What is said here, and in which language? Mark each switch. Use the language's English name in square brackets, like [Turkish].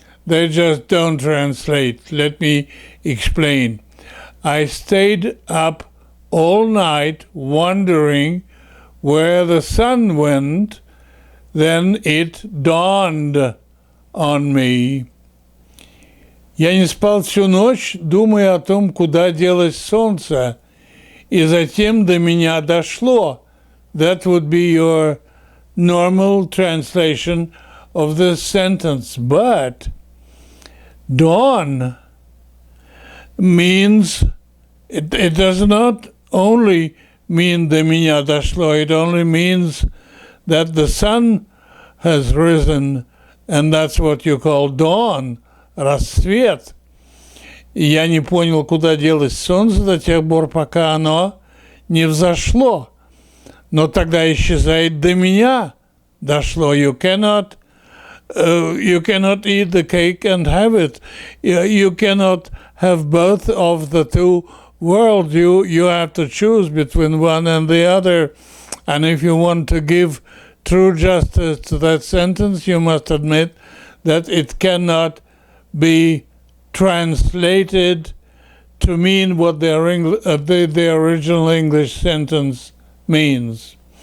[English] They just don't translate. Let me explain. I stayed up all night wondering where the sun went, then it dawned on me. [Russian] Я не спал всю ночь, думая о том, куда делось солнце, и затем до меня дошло. [English] That would be your normal translation of this sentence. But dawn means, it does not only mean до меня дошло, it only means that the sun has risen, and that's what you call dawn, рассвет. [Russian] И я не понял, куда делось солнце до тех пор, пока оно не взошло. Но тогда исчезает до меня дошло. [English] You cannot eat the cake and have it. You cannot have both of the two worlds. You have to choose between one and the other. And if you want to give true justice to that sentence, you must admit that it cannot be translated to mean what the original English sentence means.